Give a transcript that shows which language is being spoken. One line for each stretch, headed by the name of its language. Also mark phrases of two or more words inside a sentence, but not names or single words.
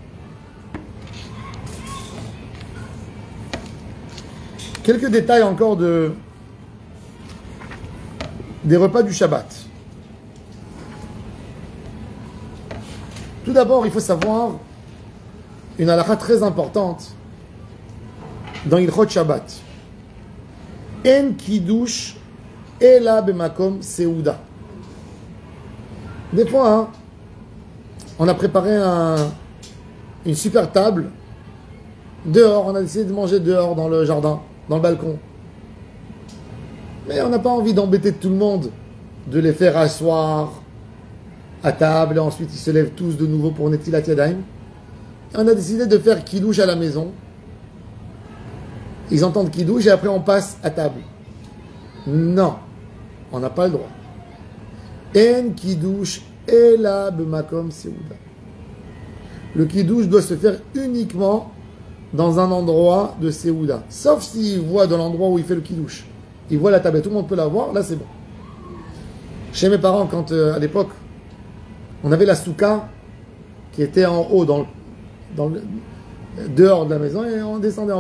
French: Quelques détails encore des repas du Shabbat. Tout d'abord, il faut savoir une halakha très importante dans
Hebrew: הלכות שבת. אין קידוש אלא במקום סעודה.
French: Des fois, hein, on a préparé une super table dehors. On a décidé de manger dehors dans le jardin, dans le balcon. Mais on n'a pas envie d'embêter tout le monde, de les faire asseoir à table et ensuite ils se lèvent tous de nouveau pour
Hebrew: נטילת ידיים.
French: On a décidé de faire kiddush à la maison. Ils entendent kiddush et après on passe à table. Non, on n'a pas le droit.
Hebrew: אין קידוש אלא במקום סעודה.
French: Le kiddush doit se faire uniquement dans un endroit de seuda. Sauf s'il voit dans l'endroit où il fait le kiddush. Il voit la table et tout le monde peut la voir, là c'est bon. Chez mes parents, quand à l'époque, on avait la souka qui était en haut, dehors de la maison, et on descendait en bas.